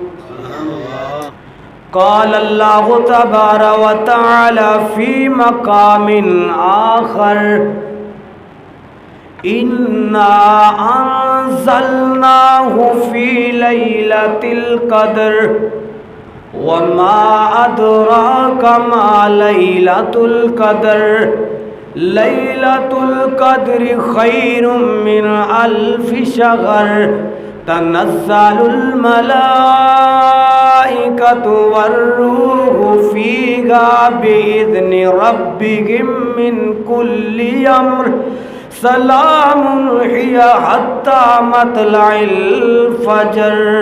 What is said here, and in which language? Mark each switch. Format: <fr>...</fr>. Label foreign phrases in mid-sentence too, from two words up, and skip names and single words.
<ar>قال الله تبارك وتعالى في مقام آخر إنا أنزلناه في ليلة القدر وما أدراك ما ليلة القدر ليلة القدر خير من ألف شهر تنزل الملائكة والروح فيها بإذن ربهم من كل أمر سلام هي حتى مطلع الفجر.</ar>